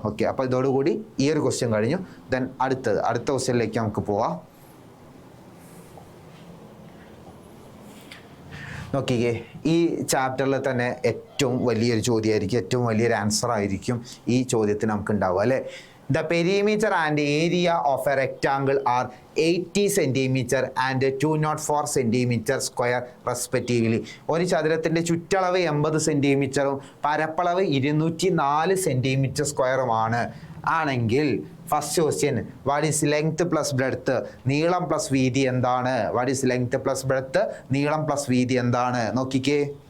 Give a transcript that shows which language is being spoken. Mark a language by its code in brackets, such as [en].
[ml] Okay, അപ്പോൾ ഇതോടുകൂടി ഈ ഒരു ക്വസ്റ്റ്യൻ കഴിഞ്ഞു. ദെൻ അടുത്ത ക്വസ്റ്റ്യനിലേക്ക് നമുക്ക് പോവാം. നോക്കിക്കേ, ഈ ചാപ്റ്ററിൽ തന്നെ ഏറ്റവും വലിയൊരു ചോദ്യമായിരിക്കും, ഏറ്റവും വലിയൊരു ആൻസർ ആയിരിക്കും ഈ ചോദ്യത്തിന് നമുക്ക് ഉണ്ടാവുക അല്ലേ. [en] The perimeter and area of a rectangle are 80 centimeter and 204 centimeter square respectively. [ml] ഒരു ചതുരത്തിൻ്റെ ചുറ്റളവ് 80 സെൻറ്റിമീറ്ററും പരപ്പളവ് 204 സെൻറ്റിമീറ്റർ സ്ക്വയറുമാണ് ആണെങ്കിൽ first question, [en] What is length plus breadth? [ml] നീളം പ്ലസ് വീതി എന്താണ്? [en] What is length plus breadth? [ml] നീളം പ്ലസ് വീതി എന്താണ്? നോക്കിക്കേ.